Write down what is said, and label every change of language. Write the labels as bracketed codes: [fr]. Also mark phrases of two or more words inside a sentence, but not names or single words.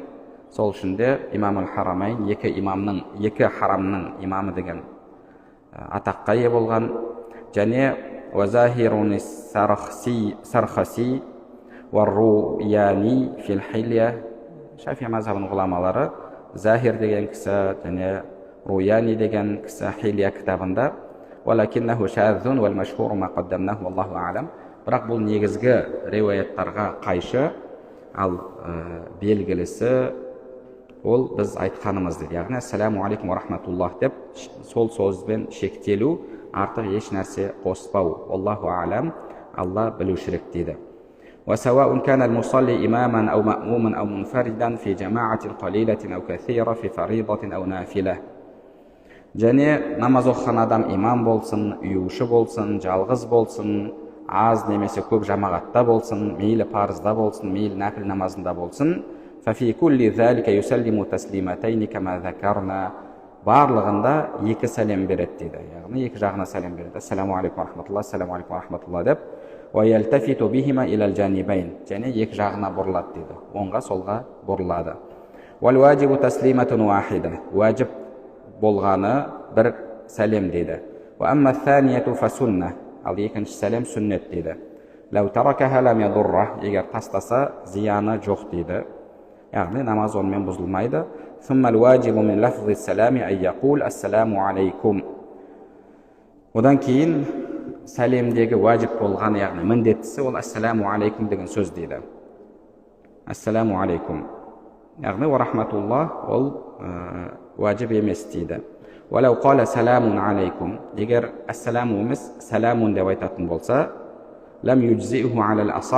[kk] Сол үшін де имамул харамайн, екі харамның имамы деген атаққа ие болған. [ar] Және وزاهر السرخسي والروياني في الحلية. [kk] Шафи мазхабының ғұламалары Захир деген кісі және Руяни деген кісі Хилья кітабында [ar] وَلَكِنَّهُ شَاذٌ وَالْمَشْهُورُ مَا قَدَّمْنَهُ وَاللَّهُ أَعْلَمُ. [kk] Бірақ бұл негізгі риуаяттарға қайшы, ал белгілісі ол біз айтқанымыз дейді. Яғни [ar] السلام عليكم ورحمة الله [kk] деп сол сөзбен шектелу, артық еш нәрсе қоспау. [ar] الله أعلم, [kk] Алла білушірек дейді. [ar] وسواء كان المصلي إماما أو مأموما أو منفردا في جماعة قليلة أو كثيرة في فريضة أو نافلة. [kk] Және намаз оқыған адам имам болсын, үйуші болсын, жалғыз болсын, аз немесе көп жамағатта болсын, мейлі парызда болсын, мейлі нәпіл намазында болсын, [ar] ففي كل ذلك يسلم تسليمتين كما ذكرنا. [kk] Барлығында екі сәлем береді дейді. Яғни екі жағына сәлем береді. [ar] السلام عليكم رحمة الله السلام عليكم رحمة الله деп. وَيَلْتَفِتُ بِهِمَا إِلَى الْجَانِبَيْنِ. [kk] Және екі жағына бұрылады дейді. Оңға солға бұрылады. [ar] وَالْوَاجِبُ تَسْلِيمَةٌ وَاحِدَةٌ. [kk] Уәжіп болғаны бір сәлем дейді. [ar] وَأَمَّا الثَّانِيَةُ فَسُنَّةٌ. [kk] Ал екінші сәлем сүннет дейді. [ar] لَوْ تَرَكَهَا لَمْ يَضُرَّهُ. [kk] Егер тастаса зияны жоқ дейді. Яғни намаз онымен бұзылмайды. [ar] ثُمَّ الْوَاجِبُ مِنْ لَفْظِ السَّلَامِ أَنْ يَقُولَ السَّلَامُ عَلَيْكُمْ. [kk] Одан кейін сәлемдегі уәжіп болған, яғни міндеттісі ол [ar] السلام عليكم [kk] деген сөз дейді. [ar] السلام عليكم. [kk] Яғни [ar] ورحمة الله [kk] ол уәжіп емес дейді. [ar] ولو قال سلام عليكم. [kk] Егер ассаламу емес саламун деп айтатын болса, [ar] لم يجزئه على الأصح.